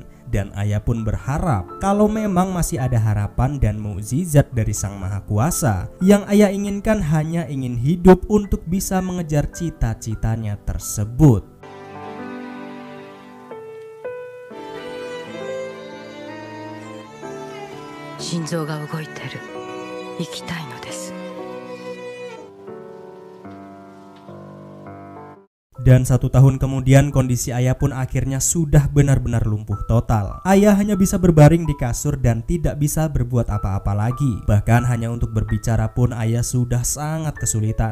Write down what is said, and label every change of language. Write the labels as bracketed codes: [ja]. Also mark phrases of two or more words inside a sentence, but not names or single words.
[id] Dan ayah pun berharap kalau memang masih ada harapan dan mukjizat dari Sang Maha Kuasa, yang ayah inginkan hanya ingin hidup untuk bisa mengejar cita-citanya tersebut. [ja] 心臓が動いてる. 生きたいのです. [id] Dan 1 tahun kemudian kondisi ayah pun akhirnya sudah benar-benar lumpuh total. Ayah hanya bisa berbaring di kasur dan tidak bisa berbuat apa-apa lagi. Bahkan hanya untuk berbicara pun ayah sudah sangat kesulitan.